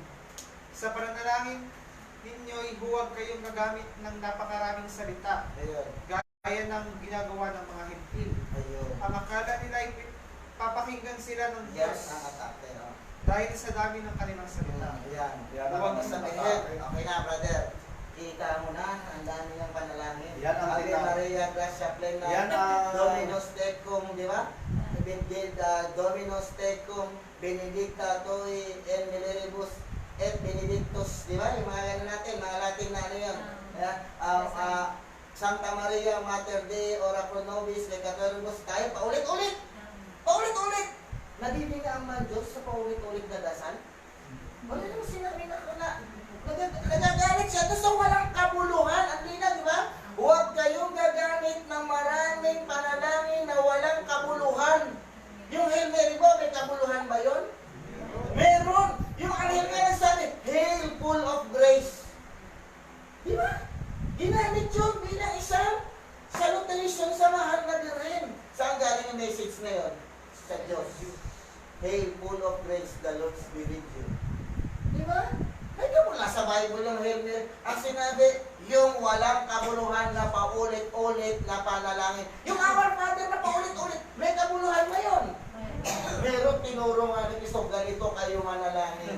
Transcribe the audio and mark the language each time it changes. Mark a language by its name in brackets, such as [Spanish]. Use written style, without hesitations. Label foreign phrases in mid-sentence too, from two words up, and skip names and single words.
[Filipino] Sa pananalangin ninyo'y huwag kayong gagamit ng napakaraming salita, gaya ng ginagawa ng mga hempil. Ang akala nila ay papakinggan sila ng Diyos dahil sa dami ng kanilang salita. Huwag sabihin, okay na brother, kita mo na, ang dami ng panalangin. Yan ang [Latin] Ave Maria, Gracia Plena, [Filipino] Yan ang [Latin] Dominus Tecum, [Filipino] di ba? [Latin] Dominus Tecum, Benedicta Tui, en Mileribus, et Benedictus, [Filipino] di ba? Yung mga gano'n natin, mga Latin na ano yun. [Latin] Santa Maria, Mater Dei, Ora Pro Nobis, Lecatoribus, [Filipino] tayo paulit-ulit. Paulit-ulit. Nabibigay ang mga Diyos sa paulit-ulit na dasal. Wala naman sinabi na nagagalit siya doon sa walang kabuluhan. Ang lina, di ba? Huwag kayong gagamit ng maraming panalangin na walang kabuluhan. Yung Hail Mary mo, may kabuluhan ba yun? Meron. Yung ang Hail Mary sabi, [English] Hail full of grace. [Filipino] Di ba? Ginamit yun bilang isang salutation sa mahal na rin. Saan galing yung message na yun? Sa Diyos. [English] Hail full of grace, the Lord is with you. [Filipino] Di ba? Kaya mula sa Bible yung Hail Mary. Ang sinabi, yung walang kabuluhan na paulit-ulit na panalangin. Yung Our Father na paulit-ulit, may kabuluhan ba yun? Pero tinuro nga ni Cristo, ganito kayo manalangin.